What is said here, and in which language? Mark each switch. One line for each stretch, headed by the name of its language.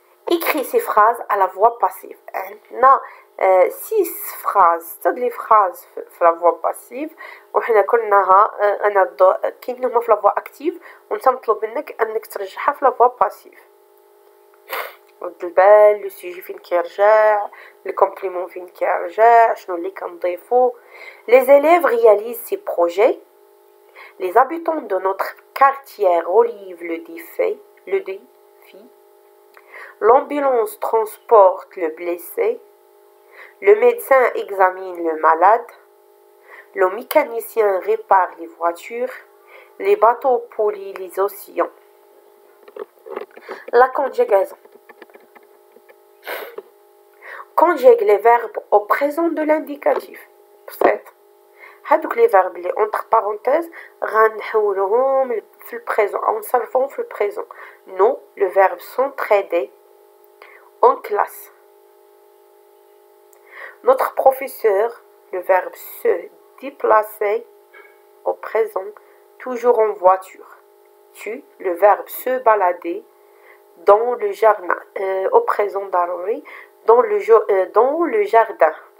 French: Écris ces phrases à la voix passive.
Arabic: عندنا
French: 6 phrases. toutes les phrases
Arabic: في
French: la voix passive
Arabic: وحنا قلناها كاين هما في
French: la voix active
Arabic: وانت مطلوب منك انك ترجعها في la voix passive. رد البال، لو سوجي فين كيرجع، لو كومبليمون فين كيرجع، شنو اللي كنضيفو.
French: Les élèves réalisent ces projets. Les habitants de notre quartier relèvent le défi. L'ambulance transporte le blessé. Le médecin examine le malade. Le mécanicien répare les voitures. Les bateaux polluent les océans. La conjugaison. Conjugue les verbes au présent de l'indicatif. Peut-être.
Arabic: هادوك
French: les verbes
Arabic: اللي
French: entre parenthèses
Arabic: غنحولوهم في البريزون او نصرفوهم في البريزون.
French: Nous, le verbe s'entraider en classe. Notre professeur, le verbe se déplacer au présent, toujours en voiture. Tu, le verbe se balader dans le jardin, au présent
Arabic: ضروري
French: dans le jardin.